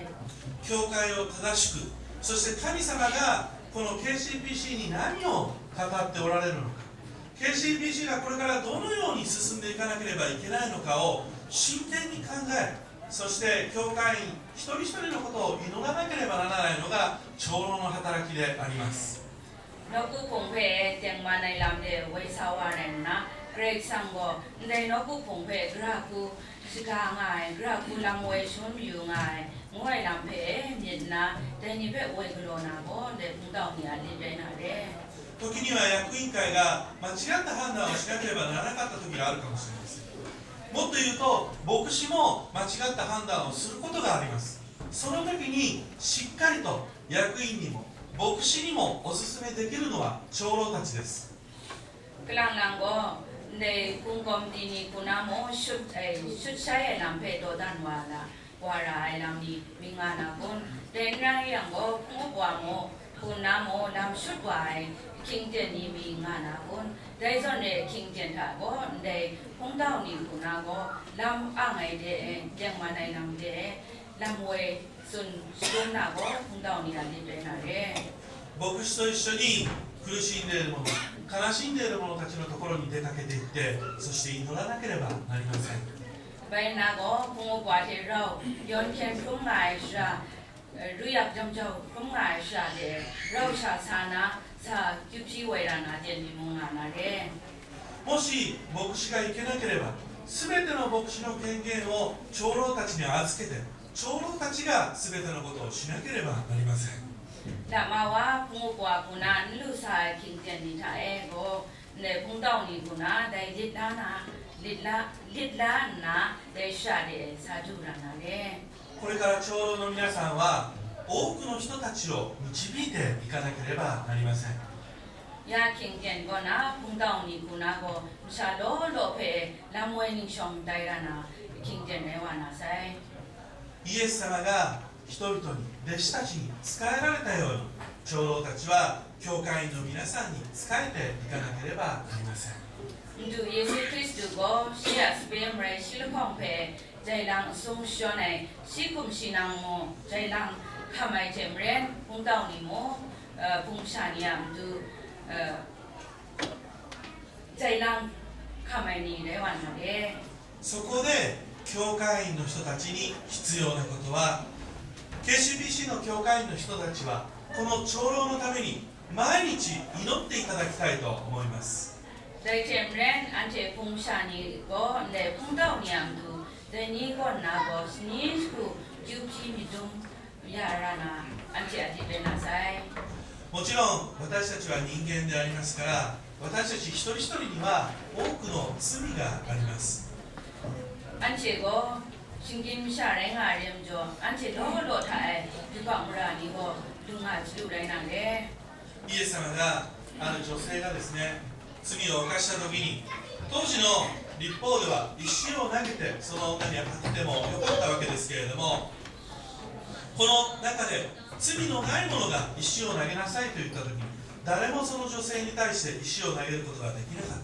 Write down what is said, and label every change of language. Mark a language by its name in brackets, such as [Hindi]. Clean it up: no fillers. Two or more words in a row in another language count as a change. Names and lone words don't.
[Japanese] 教会を正しく、そして神様がこの KCPC に何を語っておられるのか、 KCPC がこれからどのように進んでいかなければいけないのかを真剣に考える、そして教会員一人一人のことを祈らなければならないのが長老の働きであります。 [Kachin] Noku pungpe tengma nai lamde waisawaran na Greg Sango ndai noku pungpe graku sika ngai graku lamwe shomyu ngai ngoi lampe midna deni pe waiglo go de pungtau ni ali de na de [Japanese] 時には役員会が間違った判断をしなければならなかった時があるかもしれません。もっと言うと牧師も間違った判断をすることがあります。その時にしっかりと役員にも牧師にもお勧めできるのは長老たちです。 [Kachin] Klang lango ndai pungkom tini kunamo shut shaya lampe do dan wara lamni mingana kun denra yango pungwamo kunamo lam shutwai king teni mingana kun daizone king tenta go ndai pungdao ni kunago lam angai de jangmanai lam de lamwe sun sunna go pungdao ni ali de na re [Japanese] 牧師と一緒に苦しんでいる者、悲しんでいる者たちのところに出かけていって、そして祈らなければなりません。 [Kachin] Bainago pungwate rau yon ken pungai sha ruyak jamjau pungai sha de rau sha sana sa gyupsi wairana de limungana de [Japanese] もし牧師が行けなければ、すべての牧師の権限を長老たちに預けて、長老たちがすべてのことをしなければなりません。 [Kachin] Damawa pungwa kuna lu sa king ten ni ta ego ne pungdao ni kuna dai litla na de sha de sa jurana de [Japanese] これから長老の皆さんは多くの人たちを導いていかなければなりません。 [Kachin] ya king ten go na pungdao ni kuna go sha lo pe lamwe ni shong dai rana king ten ne wana sai [Japanese] イエス様が人々に弟子たちに仕えられたように、長老たちは教会員の皆さんに仕えていかなければなりません。 [Kachin] Ndu Yesu Kristu go siya spem re silkong pe jailang sung shonai sikum sinang mo jailang kamai temren pungdao ni mo pungsaniam du jailang kamai ni rewan na de [Japanese] そこで教会員の人たちに必要なことは、 KCBC の教会員の人たちはこの長老のために毎日祈っていただきたいと思います。 [Kachin] Dai temren ante pungsani go ne pungdao niam du dai ni go na go snis ku juki midum yarana ante ati de na sai [Japanese] もちろん私たちは人間でありますから、私たち一人一人には多くの罪があります。 [Kachin] ante go Singkim sha rai nga rem jo ante lo thai di ba mura ni go dunga chilu rai na de [Japanese] イエス様がある女性がですね、罪を犯した時に、当時の律法では石を投げてその女に当ててもよかったわけですけれども、この中で罪のない者が石を投げなさいと言った時に、誰もその女性に対して石を投げることができなかった。